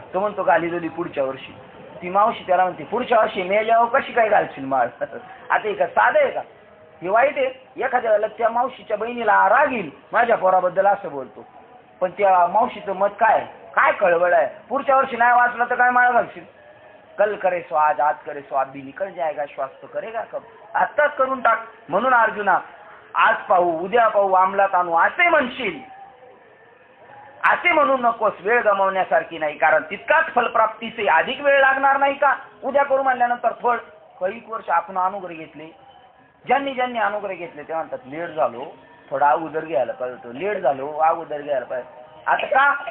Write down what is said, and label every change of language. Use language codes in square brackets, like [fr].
[mr] तो म्हणतो घाली गेली पुढच्या वर्षी. ती मावशी त्याला म्हणते पुढच्या वर्षी मेल्यावर कशी काय घालशील माळ? आता हे का साधं आहे का? हे वाईट आहे. एखाद्या वेळेला त्या मावशीच्या बहिणीला राग येईल, माझ्या पोराबद्दल असं बोलतो, पण त्या मावशीचं मत काय काय कळवळ आहे. पुढच्या वर्षी नाही वाचलं तर काय माळ घालशील? [hi] कल करे सो आज, आज करे सो आज भी निकल जाएगा, श्वास तो करेगा कब? [mr] आत्ताच करून टाक. म्हणून अर्जुना, आज पाहू उद्या पाहू अंमलात आणू असे म्हणशील, असे म्हणू नकोस. वेळ गमावण्यासारखी नाही, कारण तितकाच फलप्राप्तीचे अधिक वेळ लागणार नाही का? उद्या करू म्हणल्यानंतर फळ कैक वर्ष आपण अनुग्रह घेतले. ज्यांनी ज्यांनी अनुग्रह घेतले ते म्हणतात लेट झालो, थोडा अगोदर घ्यायला पाहिजे, लेट झालो अगोदर घ्यायला पाहिजे. आता का?